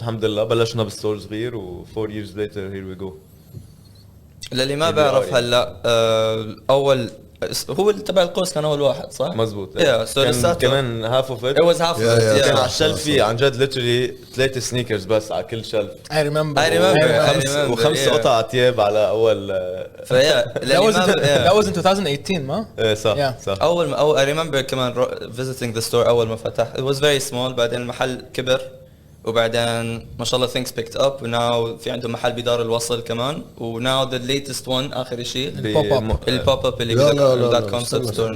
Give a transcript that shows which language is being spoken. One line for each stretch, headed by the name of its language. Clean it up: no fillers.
Arabic: الحمد لله بلشنا بستور صغير و
English: 4 years later here we go.
Arabic: للي ما بعرف هلا اول هو تبع القوس كان اول واحد صح؟ مزبوط. كان
English: كمان half of it it was half of it.
Arabic: كان على الشلف فيه عن جد ليترلي 3 سنيكرز بس على كل شلف.
English: I remember
Arabic: وخمس قطع ثياب على اول.
English: that was in 2018 ما؟
Arabic: ايه صح
English: Yeah.
Arabic: صح. اول
English: I remember
Arabic: كمان
English: visiting the store
Arabic: اول ما فتح.
English: It was very small.
Arabic: بعدين المحل كبر وبعدين ما شاء الله
English: things picked up
Arabic: وناو في عندهم محل بدار الوصل كمان.
English: وناو the latest one
Arabic: اخر شيء
English: البوب اب اللي that concept store.